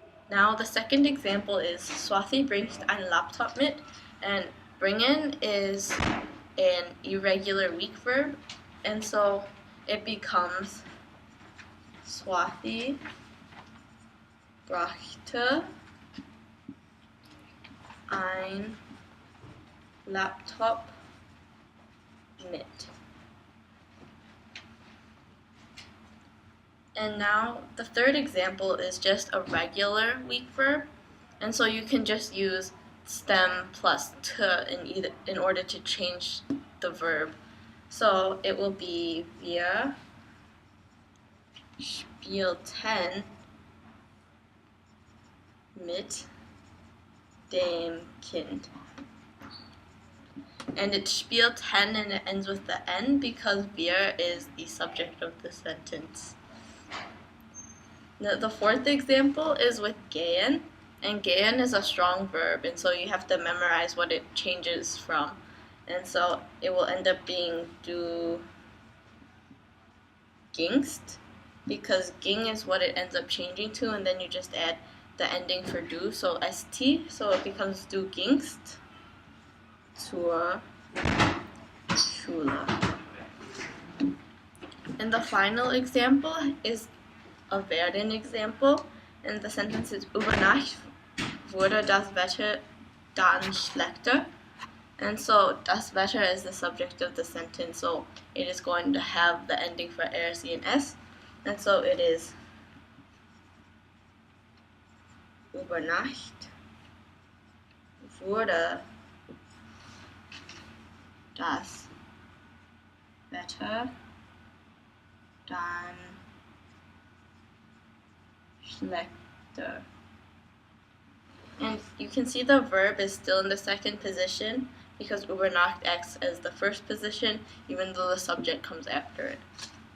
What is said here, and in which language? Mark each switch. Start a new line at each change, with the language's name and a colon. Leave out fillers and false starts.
English: Now the second example is
German: Swathi bringt ein Laptop mit,
English: and bringen is an irregular weak verb, and so it becomes
German: Swathi brachte ein Laptop mit.
English: And now the third example is just a regular weak verb, and so you can just use stem plus t in order to change the verb. So it will be
German: wir spielten mit dem Kind.
English: And it's spielten and it ends with the N because wir is the subject of the sentence. Now, the fourth example is with gehen, and gehen is a strong verb, and so you have to memorize what it changes from. And so it will end up being
German: du gingst,
English: because ging is what it ends up changing to, and then you just add the ending for du, so st, so it becomes
German: du gingst zur Schule.
English: And the final example is a werden example, and the sentence is
German: über Nacht wurde das Wetter dann schlechter.
English: And so das Wetter is the subject of the sentence, so it is going to have the ending for er, sie, and s. And so it is
German: über Nacht wurde das Wetter dann schlechter.
English: And you can see the verb is still in the second position because über Nacht acts as the first position even though the subject comes after it.